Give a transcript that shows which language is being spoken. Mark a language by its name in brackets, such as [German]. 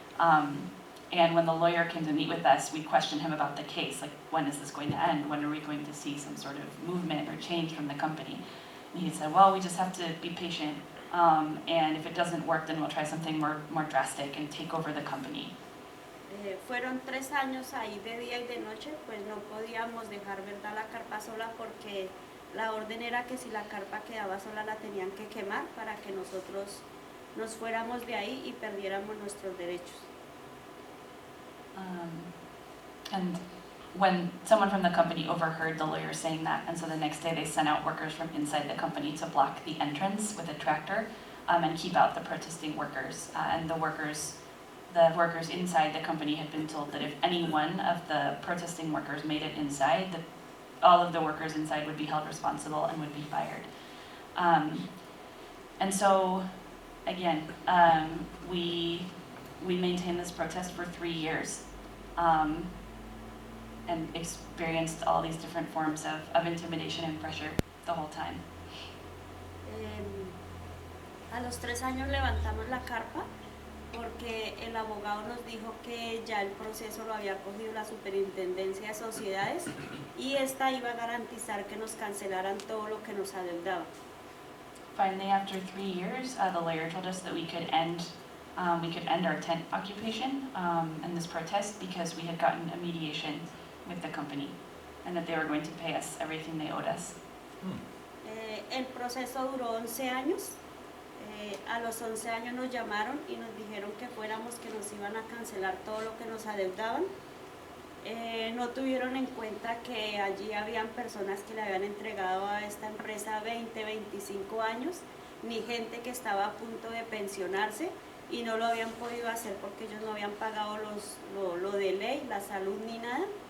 [English] And when the lawyer came to meet with us, we questioned him about the case, like, when is this going to end? When are we going to see some sort of movement or change from the company? And he said, well, we just have to be patient, and if it doesn't work, then we'll try something more drastic and take over the company. [Spanish] Fueron 3 años ahí de día y de noche, pues no podíamos dejar, ¿verdad?, la carpa sola porque la orden era que si la carpa quedaba sola la tenían que quemar para que nosotros nos fuéramos de ahí y perdiéramos nuestros derechos. [English] And when someone from the company overheard the lawyer saying that, and so the next day they sent out workers from inside the company to block the entrance with a tractor and keep out the protesting workers. And the workers inside the company had been told that if any one of the protesting workers made it inside, that all of the workers inside would be held responsible and would be fired. And so, again, we maintained this protest for 3 years. And experienced all these different forms of intimidation and pressure the whole time. [Spanish] A los 3 años levantamos la carpa porque el abogado nos dijo que ya el proceso lo había cogido la Superintendencia de Sociedades y esta iba a garantizar que nos cancelaran todo lo que nos adeudaba. [English] Finally, after 3 years, the lawyer told us that we could end our tent occupation and this protest because we had gotten a mediation with the company and that they were going to pay us everything they owed us. [Spanish] El proceso duró 11 años. A los 11 años nos llamaron y nos dijeron que fuéramos, que nos iban a cancelar todo lo que nos adeudaban. No tuvieron en cuenta que allí habían personas que le habían entregado a esta empresa 20, 25 años, ni gente que estaba a punto de pensionarse y no lo habían podido hacer porque ellos no habían pagado lo de ley, la salud ni nada.